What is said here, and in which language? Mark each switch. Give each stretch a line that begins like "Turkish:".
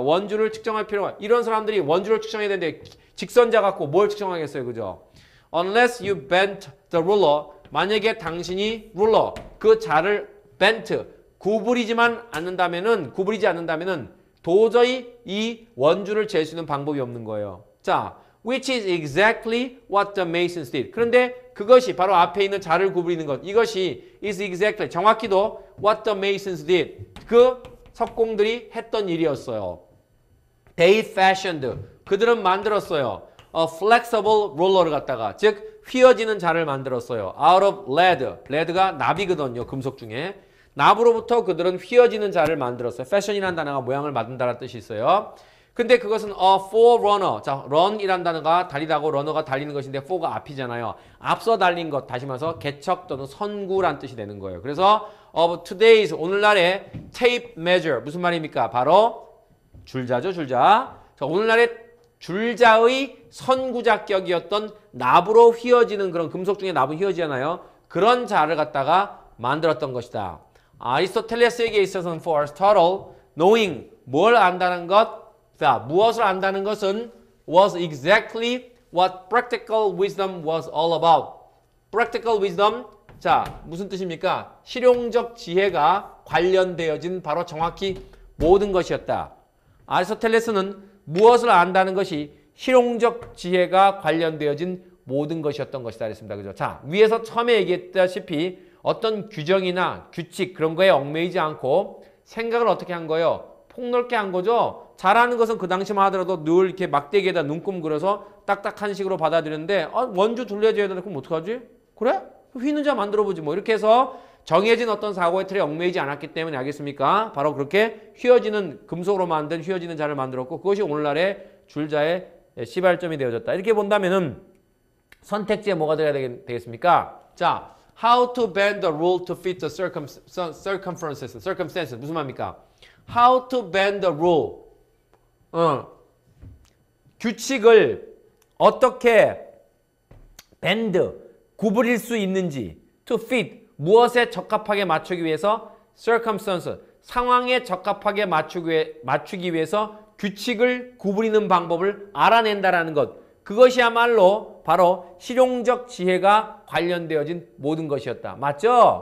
Korean: 원주를 측정할 필요가 이런 사람들이 원주를 측정해야 되는데 직선자 갖고 뭘 측정하겠어요, 그죠?
English: Unless you bent the ruler
Korean: 만약에 당신이 룰러 그 자를 bent 구부리지 않는다면은 도저히 이 원주를 잴 수 있는 방법이 없는 거예요.
English: 자, which is exactly what the masons did.
Korean: 그런데 그것이 바로 앞에 있는 자를 구부리는 것. 이것이
English: is exactly
Korean: 정확히도
English: what the masons did.
Korean: 그 석공들이 했던 일이었어요.
English: They fashioned.
Korean: 그들은 만들었어요.
English: A flexible roller
Korean: 를 갖다가 즉 휘어지는 자를 만들었어요.
English: Out of lead.
Korean: lead가 납이거든요. 금속 중에. 납으로부터 그들은 휘어지는 자를 만들었어요. fashion이라는 단어가 모양을 만든다는 뜻이 있어요. 근데 그것은
English: a forerunner.
Korean: 자, run이란 단어가 달리다고 runner가 달리는 것인데 for가 앞이잖아요. 앞서 달린 것 다시 말해서 개척 또는 선구란 뜻이 되는 거예요. 그래서
English: of today's
Korean: 오늘날의
English: tape measure
Korean: 무슨 말입니까? 바로 줄자죠, 줄자. 자, 오늘날의 줄자의 선구자격이었던 납으로 휘어지는 그런 금속 중에 납은 휘어지잖아요. 그런 자를 갖다가 만들었던 것이다. 아리스토텔레스에게 있어서는
English: for Aristotle, knowing
Korean: 뭘 안다는 것, 자 무엇을 안다는 것은
English: was exactly what practical wisdom was all about. practical wisdom,
Korean: 자 무슨 뜻입니까? 실용적 지혜가 관련되어진 바로 정확히 모든 것이었다. 아리스토텔레스는 무엇을 안다는 것이 실용적 지혜가 관련되어진 모든 것이었던 것이다 그랬습니다. 그죠? 자 위에서 처음에 얘기했다시피 어떤 규정이나 규칙 그런 거에 얽매이지 않고 생각을 어떻게 한 거예요? 폭넓게 한 거죠. 잘하는 것은 그 당시만 하더라도 늘 이렇게 막대기에다 눈금 그려서 딱딱한 식으로 받아들였는데 원주 둘러줘야 되는데 그럼 어떡하지? 그래? 휘는 자 만들어보지 뭐 이렇게 해서 정해진 어떤 사고의 틀에 얽매이지 않았기 때문에 알겠습니까? 바로 그렇게 휘어지는 금속으로 만든 휘어지는 자를 만들었고 그것이 오늘날의 줄자의 시발점이 되어졌다. 이렇게 본다면은 선택지에 뭐가 돼야 되겠습니까?
English: 자 How to bend the rule to fit the circumstances.
Korean: 무슨 말입니까?
English: How to bend the rule.
Korean: 규칙을 어떻게 bend, 구부릴 수 있는지
English: to fit
Korean: 무엇에 적합하게 맞추기 위해서 circumstance 상황에 적합하게 맞추기 위해서 규칙을 구부리는 방법을 알아낸다라는 것 그것이야말로 바로 실용적 지혜가 관련되어진 모든 것이었다. 맞죠?